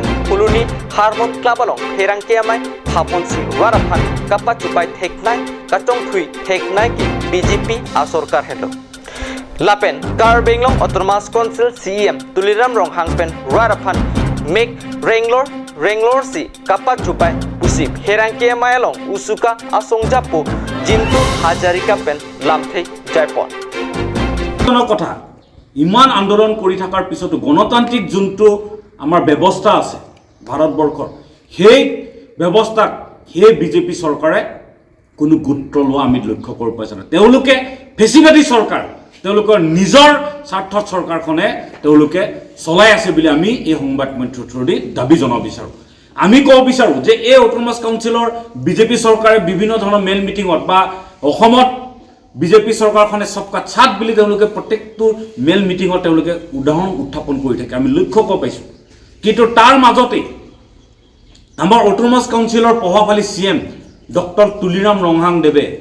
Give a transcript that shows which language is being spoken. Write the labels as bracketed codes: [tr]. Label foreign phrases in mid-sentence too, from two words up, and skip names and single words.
[mjw] Kuluni Harmon Club along Herangkiamai Haponsi Warapan Kapachupai Teknai Kachong Thui Teknai Ki BJP Asorkar Hello Lapen Karbenglong Autonomous Council CM Tuliram Rong Hangpen Rarapan Make Renglor si Kapachupai Usip Herangke Mayalong Usuka Asongjapo Jintu Hajarika Pen Lamthei Jaipon [as] কথা ইমান আন্দোলন কৰি থাকাৰ পিছতো গণতান্ত্ৰিক যোনটো আমাৰ ব্যৱস্থা আছে ভাৰতবৰ্ষৰ সেই ব্যৱস্থাক সেই বিজেপি চৰকাৰে কোনো গুৰুত্ব লোৱা আমি লক্ষ্য কৰিব পাইছা না তেওঁলোকে ফেচিবাদী চৰকাৰ তেওঁলোকৰ নিজৰ স্বাৰ্থ চৰকাৰখনে তেওঁলোকে চলাই আছে বুলি আমি এই সংবাদ মঞ্চৰ থ্ৰুদি দাবী জনাব বিচাৰো আমি ক'ব বিচাৰো যে এই অটোনমাস কাউন্সিলৰ বিজেপি চৰকাৰে বিভিন্ন ধৰণৰ মেল মিটিংত বা অসমত বিজেপি চৰকাৰখনে [hi] सबका साथ [as] বুলি তেওঁলোকে প্ৰত্যেকটো মেল মিটিংত তেওঁলোকে উদাহৰণ উত্থাপন কৰি থাকে আমি লক্ষ্য কৰিব পাইছো কিন্তু তাৰ মাজতে আমাৰ অটোনমাস কাউন্সিলৰ প্ৰভাৱশালী সিএম ডক্টৰ তুলিৰাম ৰংহাং দেৱে